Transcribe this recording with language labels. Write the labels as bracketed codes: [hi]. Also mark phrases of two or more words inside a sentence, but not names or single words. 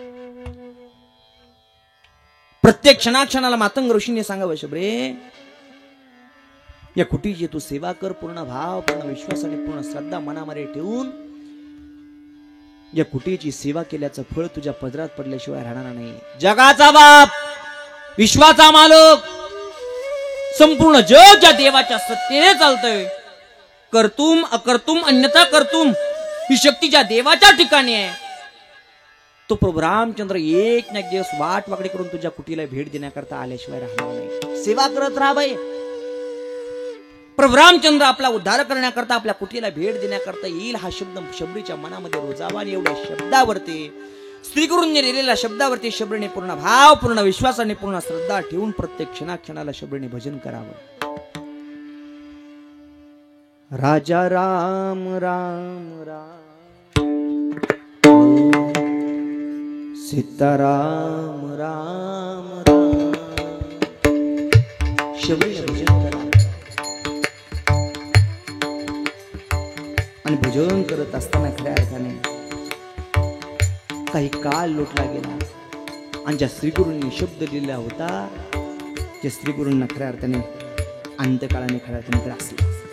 [mr] प्रत्येक क्षणाक्षणाला मातंग ऋषींनी सांगावं, शबरे या कुटीची तू सेवा कर, पूर्ण भाव, पूर्ण विश्वास आणि पूर्ण श्रद्धा मनामध्ये ठेवून. या कुटीची सेवा केल्याचं फळ तुझ्या पदरात पडल्याशिवाय राहणार नाही. जगाचा बाप, विश्वाचा मालक, संपूर्ण जग ज्या देवाच्या सत्तेने चालतंय, [sa] कर्तुम अकर्तुम अन्यथा कर्तुम [mr] ही शक्ती ज्या देवाच्या ठिकाणी आहे, तो प्रभू रामचंद्र एक ना एक दिवस वाट वाकडी करून तुझ्या कुटीला भेट देण्याकरता आल्याशिवाय राहणार नाही. सेवा करत राहा बाई. प्रभू रामचंद्र आपला उद्धार करण्याकरता आपल्या कुटीला भेट देण्याकरता येईल हा शब्द शबरीच्या मनामध्ये रोजावा आणि एवढ्या शब्दावरती, स्त्रीकरून लिहिलेल्या शब्दावरती शबरीने पूर्ण भाव, पूर्ण विश्वास आणि पूर्ण श्रद्धा ठेवून प्रत्येक क्षणाक्षणाला शबरीने भजन करावं. राजा राम राम राम, सीताराम राम राम, शबरीने भजन करा. आणि भजन करत असताना खऱ्या अर्थाने काही काळ लोटला गेला आणि ज्या श्रीगुरूंनी शब्द लिहिला होता त्या श्रीगुरूंना खऱ्या अर्थाने अंतकाळाने खऱ्या अर्थाने ग्रासला.